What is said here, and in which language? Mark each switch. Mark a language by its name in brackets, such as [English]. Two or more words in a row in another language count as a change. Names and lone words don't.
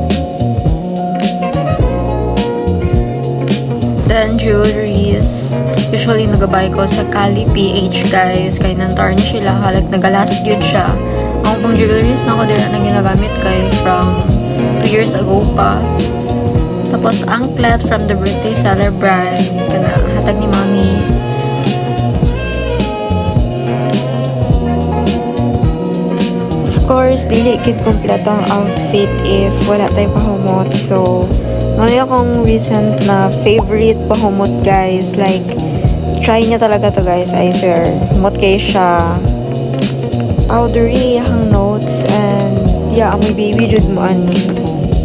[English] Then, jewelries. [Cebuano] Usually, nagabay ko sa Cali PH, guys. [Filipino] Kaya nang-tarnish sila. Halag nag-last yun siya. Ang pang jewelries na ko din na ginagamit kay [English] from 2 years ago [Filipino] pa. Tapos, [English] anklet from the birthday seller brand. [Cebuano] Kana, hatag ni Mami. [English] Of course, [Cebuano] dili kit kompleto ang outfit if wala tayo pahumot. So, may akong recent na favorite pahumot, guys. [Filipino] Like, try niya talaga to, guys. [English] I swear. [Cebuano] Humot kayo siya. Powdery, yung notes. [English] And, yeah, [Cebuano] amoy baby jud mo ani.